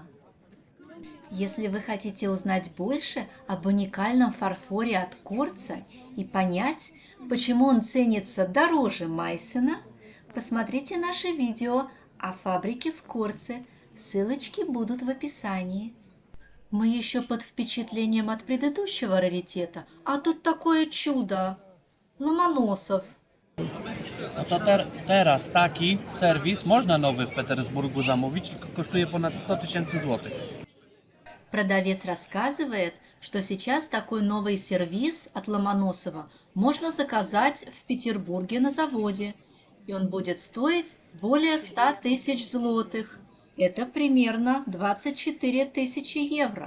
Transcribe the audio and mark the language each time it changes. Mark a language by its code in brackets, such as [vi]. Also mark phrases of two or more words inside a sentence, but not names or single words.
[ru] Если вы хотите узнать больше об уникальном фарфоре от Корца и понять, почему он ценится дороже Майсена, посмотрите наше видео о фабрике в Корце. Ссылочки будут в описании. Мы еще под впечатлением от предыдущего раритета, а тут такое чудо. Ломоносов. [pl] No to teraz taki serwis można nowy w Petersburgu zamówić, tylko kosztuje ponad 100 000 złotych. [ru] Продавец рассказывает, что сейчас такой новый сервиз от Ломоносова можно заказать в Петербурге на заводе, и он будет стоить более 100 000 злотых. Это примерно 24 000 евро.